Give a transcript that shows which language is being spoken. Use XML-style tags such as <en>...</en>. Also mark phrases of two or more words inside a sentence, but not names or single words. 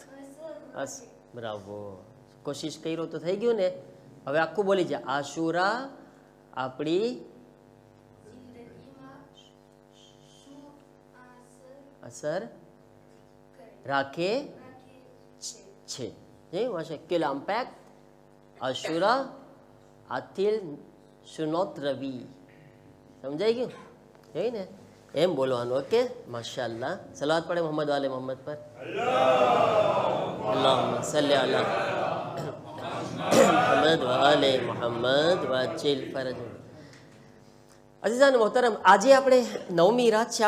<gu>બ્રાવો, કોશિશ કર્યો તો થઈ ગયું ને। હવે આખું બોલી જા। આશુરા આપણી અસર રાખે છે।</gu> <fr>quel impact Ashura a-t-il sur notre vie?</fr> <gu>સમજાઈ ગયું? એ ને એમ બોલવાનું। ઓકે, માશાઅલ્લાહ। સલાવત પડે મોહમ્મદ વાલે મોહમ્મદ પર।</gu> <ar>اللهم صل على محمد وآل محمد وعجل فرجهم.</ar> <gu>અઝીઝાન મોહતરમ, આજે આપણે નવમી રાત છે।</gu>